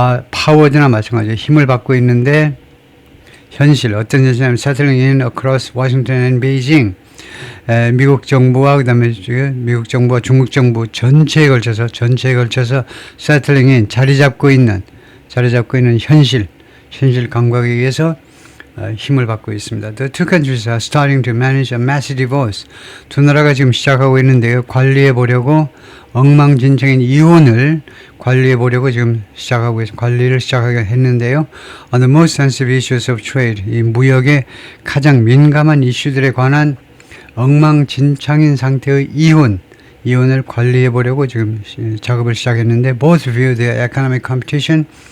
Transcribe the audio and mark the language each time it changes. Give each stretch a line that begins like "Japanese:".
Korean: 파워드나 마찬가지로 힘을 받고 있는데, 현실 어떤 현실이냐면
English: settling in across Washington and Beijing,
Korean: 미국 정부와 그다음에 미국 정부와 중국 정부 전체에 걸쳐서 settling in, 자리 잡고 있는 현실 감각에 의해서 힘을 받고 있습니다.
English: The two countries are starting to manage a massive divorce.
Korean: 두 나라가 지금 시작하고 있는데요. 관리해 보려고 엉망진창인 이혼을 관리해 보려고 지금 시작하고 있습니다. 관리를 시작하게 했는데요.
English: On the most sensitive issues of trade,
Korean: 이 무역의 가장 민감한 이슈들에 관한 엉망진창인 상태의 이혼을 관리해 보려고 지금 작업을 시작했는데
English: both view their economic competition.